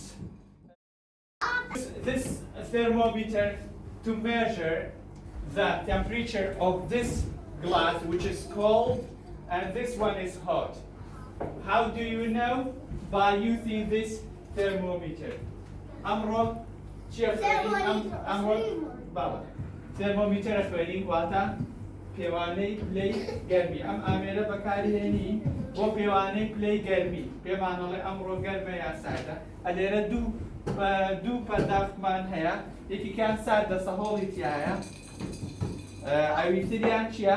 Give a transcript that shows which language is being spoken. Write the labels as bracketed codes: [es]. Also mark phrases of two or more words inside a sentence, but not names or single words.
[en] This thermometer to measure the temperature of this glass, which is cold, and this one is hot. How do you know? By using this thermometer. [ckb] Amro, thermometer خوێنین واتە پێوانەی پلەی گەرمی ئەم ئامێرە بەکارهێنی بۆ پێوانەی پلەی گەرمی پێمانەڵێ ئەمڕۆ گەرمە یا ساردە ئەلێرە دوو پەرداختمان هەیە یەکیکان ساردە سەهۆڵی تایە ئەویتریان چییە؟